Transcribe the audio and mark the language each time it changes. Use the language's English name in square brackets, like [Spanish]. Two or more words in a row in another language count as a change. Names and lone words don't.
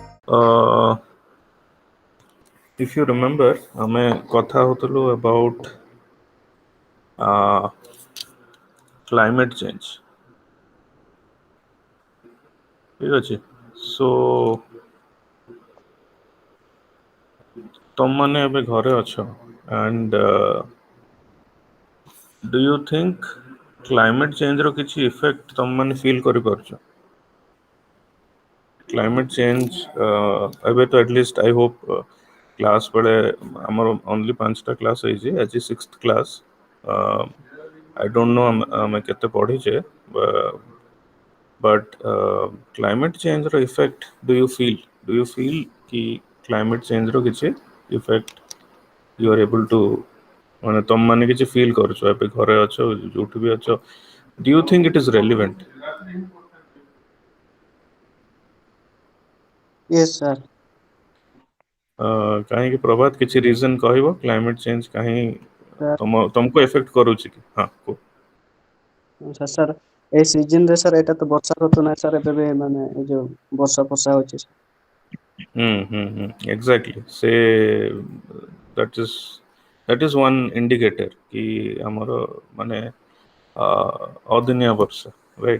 [English] if you remember [Odia] ଆମେ କଥା ହଉଥିଲୁ [English] about climate change, [Odia] ଠିକ ଅଛି। so ତମମାନେ ଏବେ ଘରେ ଅଛ [English] and do you think climate change [Odia] ର କିଛି effect ତମମାନେ feel କରିପାରୁଛ? [English] climate change [Odia] ଏବେ ତ [English] at least I hope [Odia] କ୍ଲାସ୍ ବେଳେ ଆମର only 5ଟା କ୍ଲାସ୍ ହେଇଛି, ଆଜି 6th କ୍ଲାସ୍। [English] I don't know [Odia] ଆମେ କେତେ ପଢିଛେ, [English] but climate change [Odia] ର [English] effect do you feel [Odia] କି [English] climate change [Odia] ର କିଛି [English] effect you are able to [Odia] ମାନେ ତମମାନେ କିଛି feel କରୁଛ ଏବେ ଘରେ ଅଛ ଯୋଉଠି ବି ଅଛ, [English] do you think it is relevant? Yes, sir. [Odia] କାହିଁକି ପ୍ରଭାତ କିଛି ରିଜନ କହିବ [English] climate change [Odia] କାହିଁ Sir, ତମକୁ ଏଫେକ୍ଟ କରୁଛି କି? ହଁ କୁହ। ସାର୍ ଏଇ ସିଜନ ରେ ସାର୍ ଏଇଟା ତ ବର୍ଷା ଋତୁ ନାହିଁ ସାର୍, ଏବେ ବି ମାନେ ଏଇ ଯୋଉ ବର୍ଷା ଫର୍ଷା ହଉଛି। ଏକ୍ଜାକ୍ଟଲି ସେ [English] that is one indicator [Odia] କି ଆମର ମାନେ ଅଦିନିଆ ବର୍ଷା, ରାଇଟ୍?